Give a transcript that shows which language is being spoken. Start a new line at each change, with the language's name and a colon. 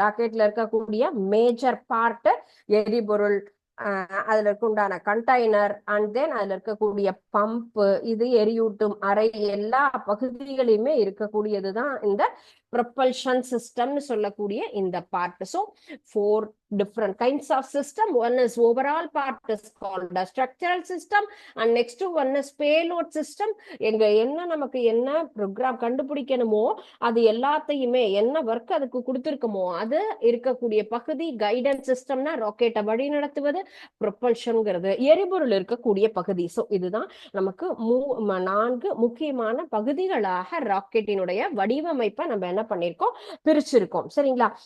Tamil: ராக்கெட்ல இருக்கக்கூடிய major part எரிபொருள், அதுல உண்டான கண்டெய்னர், அண்ட் தென் அதுல இருக்கக்கூடிய பம்பு, இது எரியூட்டும் அறை, எல்லா பகுதிகளையுமே இருக்கக்கூடியதுதான் இந்த ப்ரொபல்ஷன் சிஸ்டம்னு சொல்லக்கூடிய இந்த part.
English: ஸோ 4 different kinds of system. One is overall part is called a structural system, and next one is payload system.
Tamil: எங்க என்ன நமக்கு என்ன ப்ரோக்ராம் கண்டுபிடிக்கணுமோ அது எல்லாத்தையுமே என்ன ஒர்க் அதுக்கு கொடுத்துருக்கோமோ அது இருக்கக்கூடிய பகுதி. கைடன்ஸ் சிஸ்டம்னா ராக்கெட்டை வழி நடத்துவது, ப்ரொபல்ஷன்ங்கிறது எரிபொருள் இருக்கக்கூடிய பகுதி. ஸோ இதுதான் நமக்கு 4 முக்கியமான பகுதிகளாக ராக்கெட்டினுடைய வடிவமைப்பை நம்ம என்ன பண்ணிருக்கோம், பிரிச்சிருக்கோம். சரிங்களா?